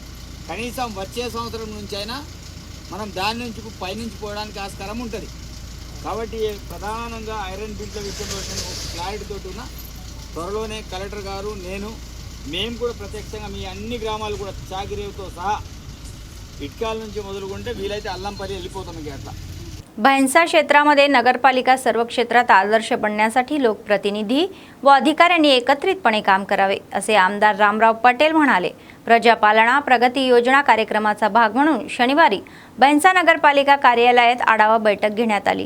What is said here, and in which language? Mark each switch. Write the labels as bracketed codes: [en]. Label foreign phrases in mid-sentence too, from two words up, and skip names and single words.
[te] కనీసం వచ్చే సంవత్సరం నుంచి అయినా మనం దాని నుంచి పైనుంచి పోవడానికి ఆస్కారం ఉంటుంది. కాబట్టి ప్రధానంగా ఐరన్ బిల్డింగ్ విషయంలో నేను క్లారిటీతో ఉన్న త్వరలోనే కలెక్టర్ గారు, మేము కూడా ప్రత్యక్షంగా మీ अన్ని గ్రామాలు కూడా చాగిరేవుతో సహా ఇట్కాల నుంచి మొదలుకుంటే వీలైతే అల్లంపల్లి వెళ్ళిపోతాం. ఇక అట్లా [mr] भैंसा क्षेत्रामध्ये नगरपालिका सर्व क्षेत्रात आदर्श बनण्यासाठी लोकप्रतिनिधी व अधिकाऱ्यांनी एकत्रितपणे काम करावे असे आमदार रामराव पटेल म्हणाले. प्रजापालना प्रगती योजना कार्यक्रमाचा भाग म्हणून शनिवारी भैंसा नगरपालिका कार्यालयात आढावा बैठक घेण्यात आली.